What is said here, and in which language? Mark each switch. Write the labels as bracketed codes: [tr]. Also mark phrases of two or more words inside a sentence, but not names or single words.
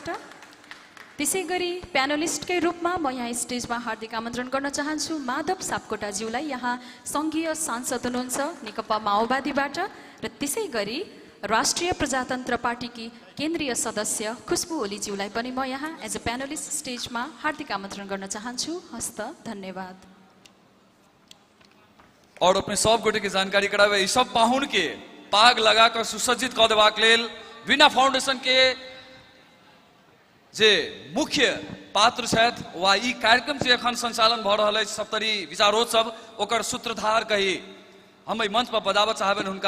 [ne] त्यसै गरी प्यानलिस्टकै रूपमा म यहाँ स्टेजमा हार्दिक आमन्त्रण गर्न चाहन्छु माधव सापकोटाज्यूलाई, यहाँ सङ्घीय सांसद हुनुहुन्छ नेकपा माओवादीबाट। र त्यसै गरी राष्ट्रिय प्रजातन्त्र पार्टीकी केन्द्रीय सदस्य खुशबु ओलीज्यूलाई पनि म यहाँ [en] as a [ne] प्यानलिस्ट स्टेजमा हार्दिक आमन्त्रण गर्न चाहन्छु। हस्त धन्यवाद। [mai] और अपने सब गोटे के जानकारी करावे, ई सब पाहुन के पाग लगाकर सुसज्जित कऽ देबाक लेल वीणा फाउंडेशन के जे मुख्य पात्र छथि वा ई कार्यक्रम जे एखन संचालन भऽ रहल अछि सप्तरी विचारोत्सव, ओकर सूत्रधार कही हम एहि मंच पर बजाबऽ चाहबनि हुनका।